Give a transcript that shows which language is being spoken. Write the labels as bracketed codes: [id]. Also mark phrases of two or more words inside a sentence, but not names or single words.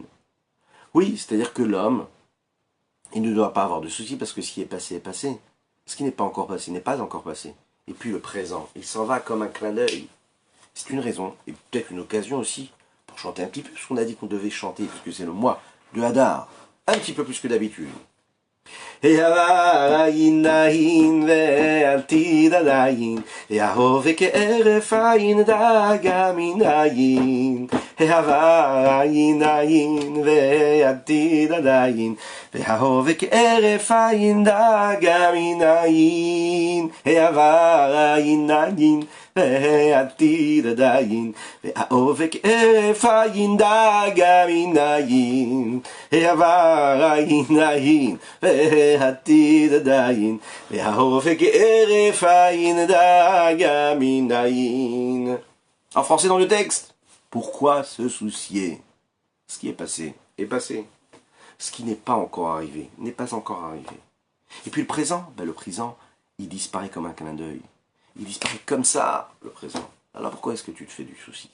[fr] Oui, c'est-à-dire que l'homme, il ne doit pas avoir de soucis parce que ce qui est passé est passé. Ce qui n'est pas encore passé n'est pas encore passé. Et puis le présent, il s'en va comme un clin d'œil. C'est une raison, et peut-être une occasion aussi, pour chanter un petit peu ce qu'on a dit qu'on devait chanter, puisque c'est le mois de Hadar, un petit peu plus que d'habitude. [he] העבר עין עין ועתיד עדיין, ההווה כהרף עין דאגה מן עין. העבר עין עין ועתיד עדיין, וההווה כהרף עין דאגה מן עין. העבר עין עין והעתיד עדיין, וההווה כהרף עין דאגה מן עין. העבר עין עין והעתיד עדיין, וההווה כהרף עין דאגה מן עין. [fr] En français dans le texte, pourquoi se soucier? Ce qui est passé est passé. Ce qui n'est pas encore arrivé n'est pas encore arrivé. Et puis le présent, le présent, il disparaît comme un clin d'œil. Il disparaît comme ça, le présent. Alors pourquoi est-ce que tu te fais du souci?